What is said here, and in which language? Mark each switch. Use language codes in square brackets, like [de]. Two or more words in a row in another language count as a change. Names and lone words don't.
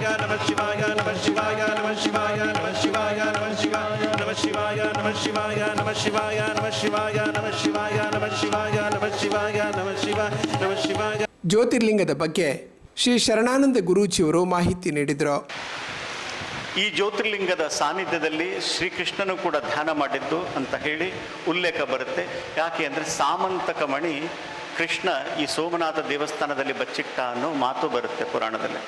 [sa] नमः शिवाय, नमः शिवाय, नमः शिवाय, नमः शिवाय, नमः शिवाय, नमः शिवाय, नमः शिवाय, नमः शिवाय, नमः शिवाय, नमः शिवाय, नमः शिवाय, नमः शिवाय, नमः शिवाय, नमः शिवाय. [kn] ಜ್ಯೋತಿರ್ಲಿಂಗದ ಬಗ್ಗೆ ಶ್ರೀ ಶರಣಾನಂದ ಗುರೂಜಿಯವರು ಮಾಹಿತಿ ನೀಡಿದರು. ಈ ಜ್ಯೋತಿರ್ಲಿಂಗದ ಸಾನ್ನಿಧ್ಯದಲ್ಲಿ ಶ್ರೀಕೃಷ್ಣನು ಕೂಡ ಧ್ಯಾನ ಮಾಡಿದ್ದು ಅಂತ ಹೇಳಿ ಉಲ್ಲೇಖ ಬರುತ್ತೆ. ಯಾಕೆ ಅಂದರೆ ಸಾಮಂತಕ ಮಣಿ ಕೃಷ್ಣ ಈ ಸೋಮನಾಥ ದೇವಸ್ಥಾನದಲ್ಲಿ ಬಚ್ಚಿಟ್ಟ ಅನ್ನೋ ಮಾತು ಬರುತ್ತೆ ಪುರಾಣದಲ್ಲಿ.